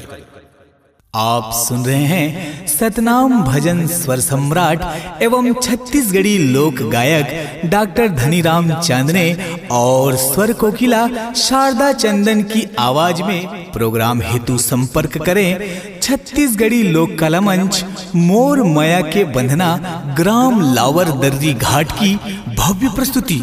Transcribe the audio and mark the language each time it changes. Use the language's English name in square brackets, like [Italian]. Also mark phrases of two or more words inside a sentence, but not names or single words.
[Hindi] आप सुन रहे हैं सतनाम भजन स्वर सम्राट एवं छत्तीसगढ़ी लोक गायक डॉक्टर धनीराम चांदने और स्वर कोकिला शारदा चंदन की आवाज में। प्रोग्राम हेतु संपर्क करें छत्तीसगढ़ी लोक कला मंच, मोर माया के बंधना, ग्राम लावर दर्री घाट की भव्य प्रस्तुति।